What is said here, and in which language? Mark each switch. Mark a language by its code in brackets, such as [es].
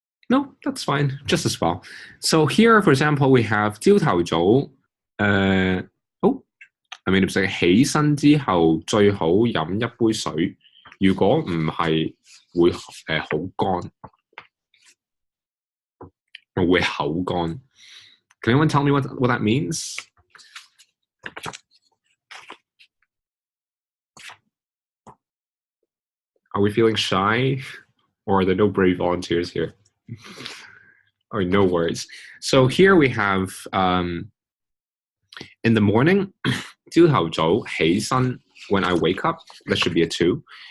[en] No, that's fine, just as well. So here, for example, we have [zh] 朝頭早 [en] I made a mistake. [zh] 起身之後最好飲一杯水，如果唔係會好乾，會口乾。 [en] Can anyone tell me what that means? Are we feeling shy, or are there no brave volunteers here? Or no worries. So here we have in the morning, [zh] 朝頭早起身 [en] when I wake up, that should be a 2.